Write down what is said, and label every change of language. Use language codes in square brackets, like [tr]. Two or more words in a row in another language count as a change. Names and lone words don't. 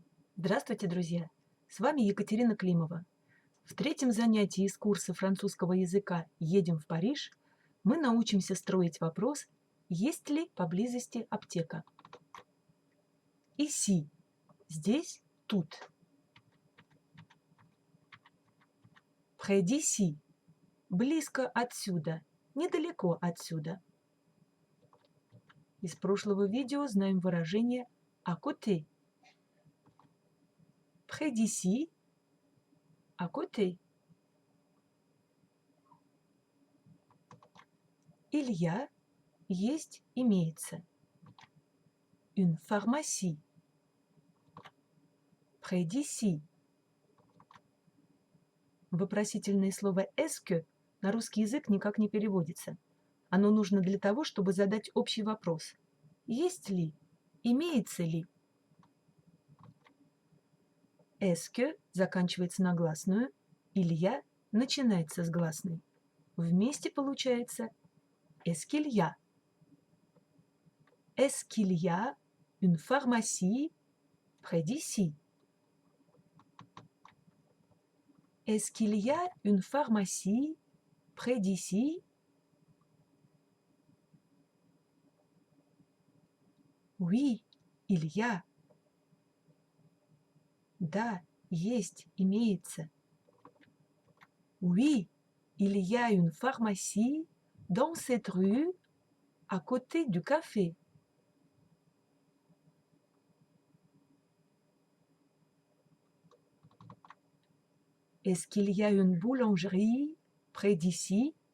[ru] Здравствуйте, друзья! С вами Екатерина Климова. В третьем занятии из курса французского языка «Едем в Париж» мы научимся строить вопрос, есть ли поблизости аптека. Ici – здесь, тут. [fr] Près d'ici – [ru] близко отсюда, недалеко отсюда. Из прошлого видео знаем выражение [fr] à côté. Près d'ici – à côté. Il y a – [ru] есть, имеется. [fr] Une pharmacie. Près d'ici. [ru] Вопросительное слово [fr] «est-ce que» [ru] на русский язык никак не переводится. Оно нужно для того, чтобы задать общий вопрос. Есть ли? Имеется ли? [fr] «Est-ce que» [ru] заканчивается на гласную, [fr] «il y a» [ru] начинается с гласной. Вместе получается [fr] «est-ce qu'il y a?» Est-ce qu'il y a une pharmacie près d'ici? Est-ce qu'il y a une pharmacie près d'ici? Oui, il y a. [ru] Да, есть, имеется. [fr] Oui, il y a une pharmacie dans cette rue, à côté du café. Est-ce qu'il y a une boulangerie près d'ici?